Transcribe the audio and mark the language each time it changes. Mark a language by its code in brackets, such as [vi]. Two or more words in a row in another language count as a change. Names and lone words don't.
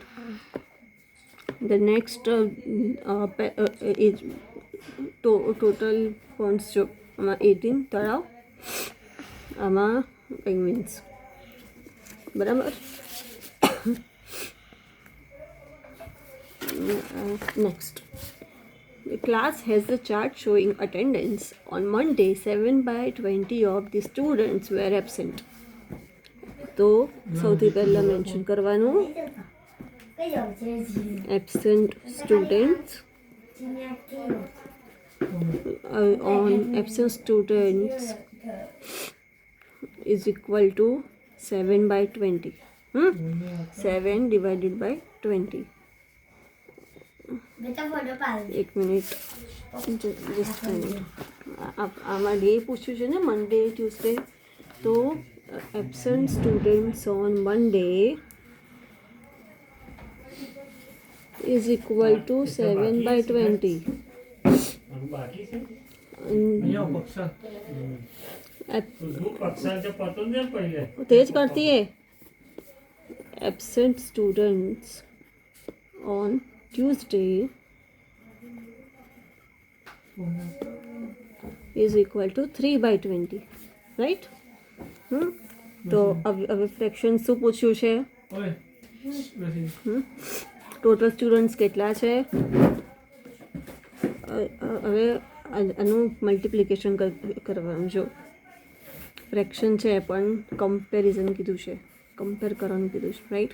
[en] The next is total ponds [gu] જો, આમાં 18 તળાવ, આમાં પેંગ્વિન્સ, બરાબર. નેક્સ્ટ, [en] the class has the chart showing attendance. On Monday, 7/20 of the students were absent. [gu] તો સૌથી પહેલાં મેન્શન કરવાનું [en] absent students. On absent students is equal to 7/20. 7 divided by 20. [gu] એક મિનિટ, [en] just minute. [gu] આમાં ડે પૂછ્યું છે ને, [en] Monday Tuesday, [gu] તો [en] absent students on Monday is equal to 7/20. [gu] તે જ કરતી હે. [en] absent students on Tuesday is equal to 3/20 right. [gu] તો હવે ફ્રેક્શન શું પૂછ્યું છે? [en] total students [gu] કેટલા છે? હવે આનું મલ્ટિપ્લિકેશન કરવાનું. જો ફ્રેક્શન છે પણ કમ્પેરિઝન કીધું છે, કમ્પેર કરવાનું કીધું છે રાઈટ.